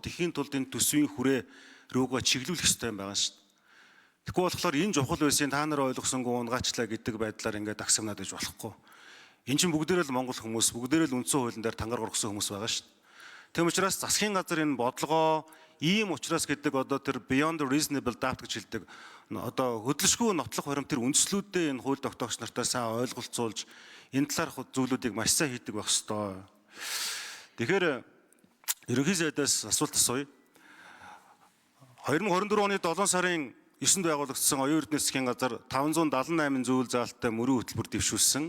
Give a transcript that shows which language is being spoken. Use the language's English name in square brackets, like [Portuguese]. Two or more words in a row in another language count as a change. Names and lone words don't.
[Mongolian] Тэхийн тулд энэ төсвийн хүрээ рүүгээ чиглүүлэх хэрэгтэй юм байгаа шүү дээ. Тэгэхгүй болохоор энэ чухал байсан та нар ойлгосонгүй унгаачлаа гэдэг байдлаар ингээд агсамнаад байж болохгүй. Энэ чинь бүгдээрээ л Монгол хүмүүс, бүгдээрээ л үндсэн хуулийн дээр тангар горгосон хүмүүс байгаа шүү дээ. Тэм учраас засгийн газар энэ бодлогоо ийм учраас гэдэг одоо тэр [English] beyond reasonable doubt [Mongolian] гэж хэлдэг. Одоо хөдөлшгүй нотлох баримт тэр үндслүүдээ энэ хууль тогтоогч нартай сайн ойлголцуулж энэ талаарх зүйлүүдийг маш сайн хийдэг байх ёстой. Тэгэхээр ерөнхий сайдаас асуулт асууя. 2024 оны 7 сарын 9-нд байгуулагдсан оюун эрдэнэ засгийн газар 578 зүйл заалттай мөрийн хөтөлбөр дэвшүүлсэн.